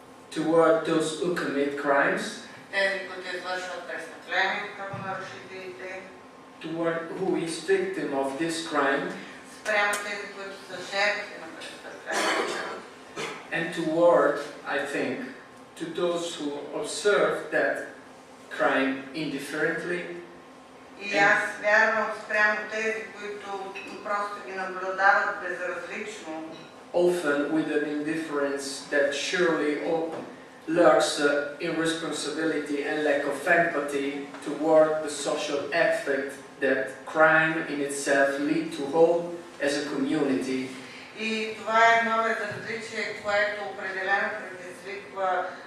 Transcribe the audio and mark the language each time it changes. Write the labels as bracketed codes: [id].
[en] Toward those who commit crimes? [bg] тези, които извършват престъпления, правонарушителите. [en] Toward who is victim of this crime? [bg] Спрямо тези, които са жертви на престъпления. [en] And toward, I think, to those who observe that crime indifferently. [bg] И аз вярвам спрямо тези, които просто ги наблюдават безразлично. [en] often with an indifference that surely lurks irresponsibility and lack of empathy toward the social effect that crime in itself lead to hold as a community. [bg] И това е едно различие, което определено предизвиква